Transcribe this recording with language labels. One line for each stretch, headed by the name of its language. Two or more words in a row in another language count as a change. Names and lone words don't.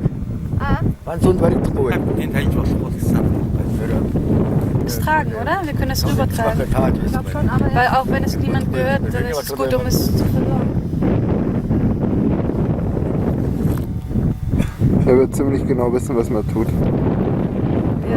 Mongolian: Банцунд барихгүй байх.
German: Den teile ich
Mongolian: болохгүй гэсэн.
German: Es tragen, oder? Wir können es rübertragen. Ich glaube schon, aber Weil auch wenn es niemand gehört, dann ist es gut, um es zu versorgen. Er wird ziemlich genau wissen, was man tut.